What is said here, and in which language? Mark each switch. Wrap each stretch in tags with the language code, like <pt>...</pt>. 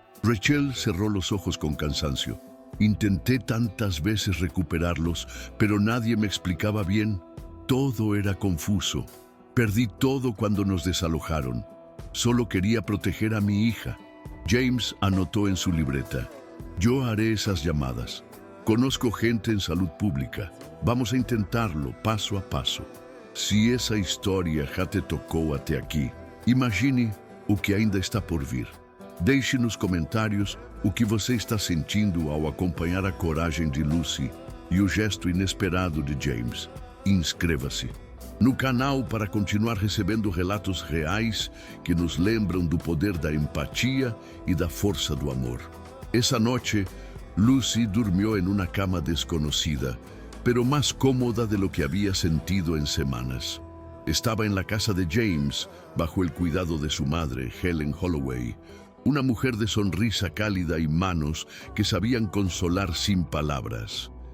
<es>Rachel cerró los ojos con cansancio. Intenté tantas veces recuperarlos, pero nadie me explicaba bien. Todo era confuso. Perdí todo cuando nos desalojaron. Solo quería proteger a mi hija. James anotó en su libreta. Yo haré esas llamadas. Conozco gente en salud pública. Vamos a intentarlo paso a paso.</es> <pt>Se essa história já te tocou até aqui, imagine o que ainda está por vir. Deixe nos comentários o que você está sentindo ao acompanhar a coragem de Lucy e o gesto inesperado de James. Inscreva-se no canal para continuar recebendo relatos reais que nos lembram do poder da empatia e da força do amor.</pt> <es>Esa noche, Lucy durmió en una cama desconocida, pero más cómoda de lo que había sentido en semanas. Estaba en la casa de James, bajo el cuidado de su madre, Helen Holloway, una mujer de sonrisa cálida y manos que sabían consolar sin palabras.</es>